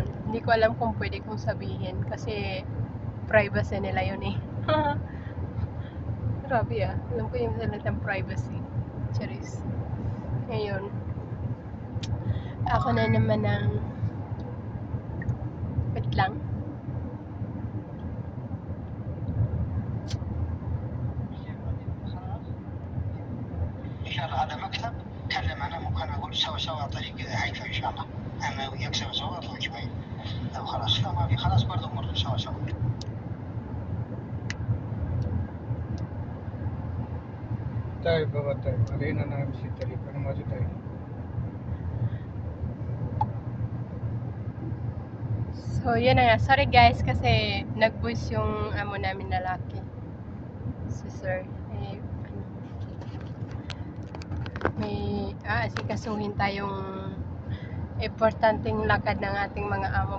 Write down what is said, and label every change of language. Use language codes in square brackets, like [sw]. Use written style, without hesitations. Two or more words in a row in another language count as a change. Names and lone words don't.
[tl] Hindi ko alam kung pwede kong sabihin kasi privacy nila yun eh. Grabe alam ko yung salitang privacy. Charis. Ngayon, ako na naman ang wait lang. [ar] إشارة على مكتب كلم أنا ممكن أقول سوا طريق هيفا إن شاء الله أنا وياك سوا أطلع شوي لو خلاص لو ما في خلاص برضه مر سوا طيب بابا طيب علينا نمشي الطريق أنا موجود طيب. [tl] So, yun na nga. [en] Sorry guys [tl] kasi nag-voice yung amo namin lalaki. Si sir. May aasikasuhin tayong importanteng lakad ng ating mga amo.